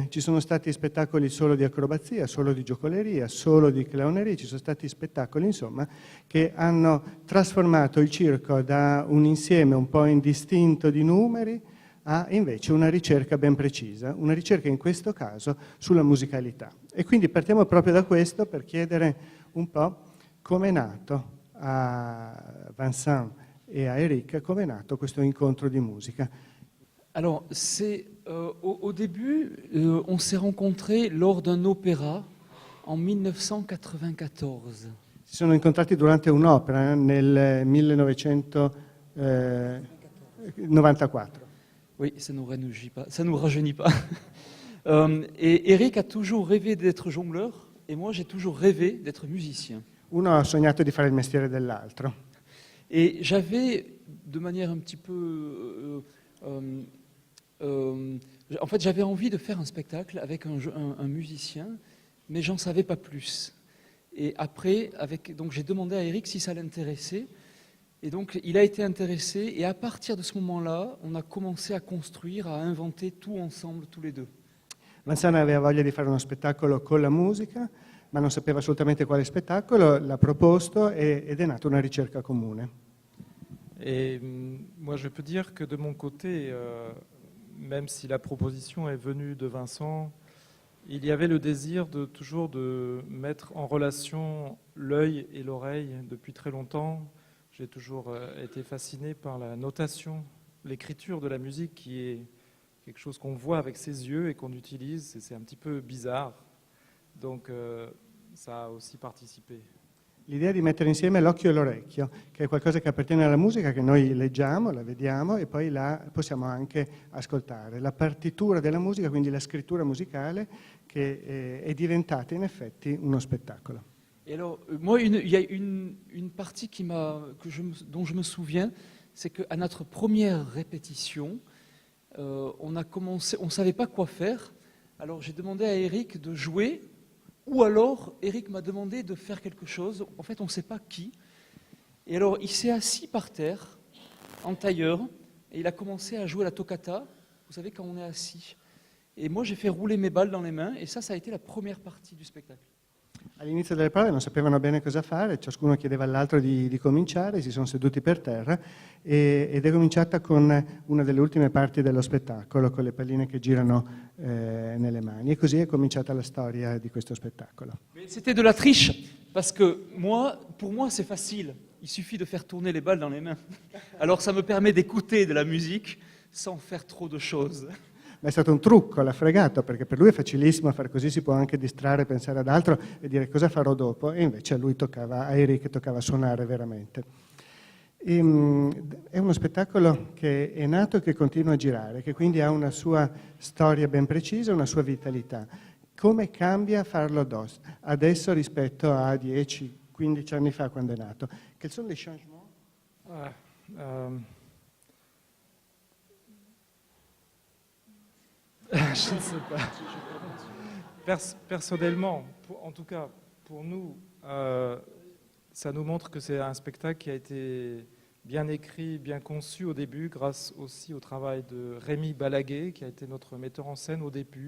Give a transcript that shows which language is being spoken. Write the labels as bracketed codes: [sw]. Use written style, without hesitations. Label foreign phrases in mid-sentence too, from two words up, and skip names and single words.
[it] Ci sono stati spettacoli solo di acrobazia, solo di giocoleria, solo di clowneria, ci sono stati spettacoli, insomma, che hanno trasformato il circo da un insieme un po' indistinto di numeri a invece una ricerca ben precisa, una ricerca in questo caso sulla musicalità. E quindi partiamo proprio da questo per chiedere un po' come è nato a Vincent e a Eric, come è nato questo incontro di musica. [fr] Alors, au début, on s'est rencontrés lors d'un opéra en 1994. [it] Si sono incontrati durante un'opera nel 1994. [fr] Oui, ça nous rajeunit pas. Et Eric a toujours rêvé d'être jongleur, et moi j'ai toujours rêvé d'être musicien. [it] Uno ha sognato di fare il mestiere dell'altro. [fr] Et j'avais, de manière un petit peu... en fait, j'avais envie de faire un spectacle avec un musicien, mais j'en savais pas plus. Et après, donc j'ai demandé à Eric si ça l'intéressait. Et donc, il a été intéressé. Et à partir de ce moment-là, on a commencé à construire, à inventer tout ensemble, tous les deux. [it] Vincent aveva voglia di fare uno spettacolo con la musica, ma non sapeva assolutamente quale spettacolo, l'ha proposto ed è nata una ricerca comune. [fr] Et moi, je peux dire que de mon côté, même si la proposition est venue de Vincent, il y avait le désir toujours de mettre en relation l'œil et l'oreille depuis très longtemps. J'ai toujours été fasciné par la notation, l'écriture de la musique qui est quelque chose qu'on voit avec ses yeux et qu'on utilise. C'est un petit peu bizarre. Donc ça a aussi participé. [it] L'idea di mettere insieme l'occhio e l'orecchio, che è qualcosa che appartiene alla musica, che noi leggiamo, la vediamo e poi la possiamo anche ascoltare. La partitura della musica, quindi la scrittura musicale, che è diventata in effetti uno spettacolo. [fr] Et alors, moi, il y a une partie dont je me souviens, c'est qu'à notre première répétition, on ne savait pas quoi faire. Alors j'ai demandé à Eric de jouer, ou alors Eric m'a demandé de faire quelque chose. En fait, on ne sait pas qui. Et alors, il s'est assis par terre, en tailleur, et il a commencé à jouer la toccata, vous savez, quand on est assis. Et moi, j'ai fait rouler mes balles dans les mains, et ça a été la première partie du spectacle. [it] All'inizio delle prove non sapevano bene cosa fare, ciascuno chiedeva all'altro di cominciare, si sono seduti per terra ed è cominciata con una delle ultime parti dello spettacolo, con le palline che girano nelle mani. E così è cominciata la storia di questo spettacolo. [fr] C'était de la triche, parce que pour moi, c'est facile. Il suffit de faire tourner les balles dans les mains. Alors ça me permet d'écouter de la musique sans faire trop de choses. [it] Ma è stato un trucco, l'ha fregato, perché per lui è facilissimo fare così, si può anche distrarre, pensare ad altro e dire cosa farò dopo, e invece a Eric toccava suonare veramente. È uno spettacolo che è nato e che continua a girare, che quindi ha una sua storia ben precisa, una sua vitalità. Come cambia farlo adesso rispetto a 10-15 anni fa quando è nato? [fr] Quels sont les changements? Je ne sais pas. Personnellement, en tout cas pour nous, ça nous montre que c'est un spectacle qui a été bien écrit, bien conçu au début, grâce aussi au travail de Rémi Balaguet, qui a été notre metteur en scène au début.